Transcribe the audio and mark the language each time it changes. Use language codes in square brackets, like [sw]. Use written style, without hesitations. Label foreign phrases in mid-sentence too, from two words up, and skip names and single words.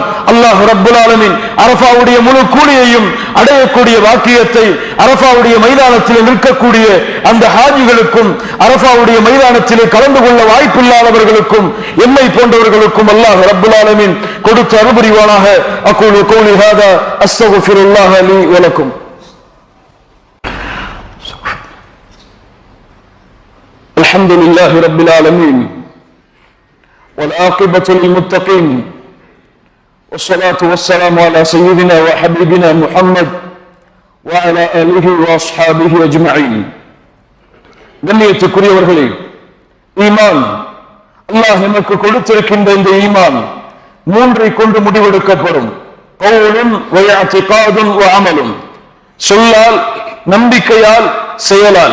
[ar] الله رب العالمين [ta] அரஃபாவுடைய முழு கூலியையும் அடையக்கூடிய வாக்கியத்தை அரஃபாவுடைய மைதானத்தில் நிற்கக்கூடிய அந்த ஹாஜிகளுக்கும் அரஃபாவுடைய மைதானத்திலே கலந்து கொள்ள வாய்ப்பில்லாதவர்களுக்கும் எம்மை போன்றவர்களுக்கும் [ar] الله رب العالمين [ta] கொடுத்து அருள்புரிவானாக. [ar] أقول قولي هذا أستغفر الله لي ولكم. الحمد لله رب العالمين والعاقبة للمتقين والصلاة والسلام على سيدنا وحبيبنا محمد وعلى آله وأصحابه أجمعين. [ta] கண்ணியத்துக்குரியவர்களே, ஈமான், அல்லாஹ் நமக்கு கொடுத்திருக்கின்ற இந்த ஈமான் மூன்றை கொண்டு முடிவெடுக்கப்படும். [ar] قول واعتقاد وعمل, [ta] சொல்லால், நம்பிக்கையால், செயலால்.